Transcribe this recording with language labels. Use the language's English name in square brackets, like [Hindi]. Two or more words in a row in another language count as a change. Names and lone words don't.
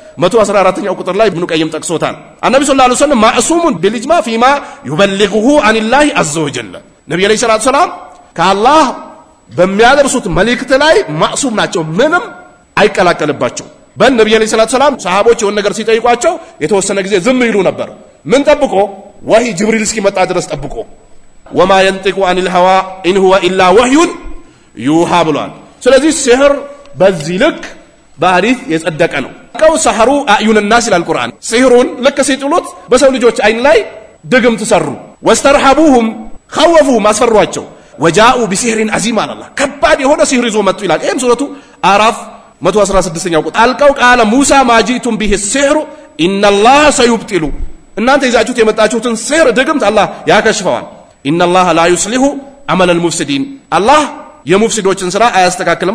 [Amharic] 114ኛው ቁጥር ላይ ኢብኑ ቀይም ጠቅሶታል። [Arabic] أن النبي صلى الله عليه وسلم معصوم بالإجماع فيما يبلغه عن الله عز وجل النبي عليه الصلاة السلام [Amharic] ከአላህ በሚያደርሱት መልእክት ላይ ማዕሱም ናቸው። ምንም አይቀላቀልባቸው። በል [Arabic] النبي عليه الصلاة السلام [Amharic] ሰሃቦች የሆነ ነገር ሲጠይቋቸው የተወሰነ ጊዜ ዝም ይሉ ነበር። ምን ጠብቆ? ወህይ ጅብሪል እስኪመጣ ድረስ ጠብቆ። [Arabic] وما ينطق عن الهوى إن هو إلا وحي يوحى [Amharic] ብሏል። ስለዚህ ሲህር በዚህ ልክ በሐዲስ የጸደቀ ነው። [Arabic] سحروا أعين الناس [Amharic] ይላል ቁርአን። ሲህሩን ልክ ሲጥሉት በሰው ልጆች አይን ላይ ድግምት ሰሩ። [Arabic] واسترهبوهم خوفوهم [Amharic] አስፈሯቸው። [Arabic] وجاءوا بسحر عظيم الله [Amharic] ከባድ የሆነ ሲህር ይዞ መጡ ይላል። ይሄም [Arabic] سورة الأعراف 116ኛው ቁጥር ألقوا قال موسى ما جئتم به السحر إن الله سيبطله [Amharic] እናንተ ይዛችሁት የመጣችሁትን ሲህር ድግምት አላህ ያከሽፈዋል። [Arabic] إن الله لا يصلح عمل المفسدين [Amharic] አላህ የሙፍሲዶችን ስራ አያስተካክልም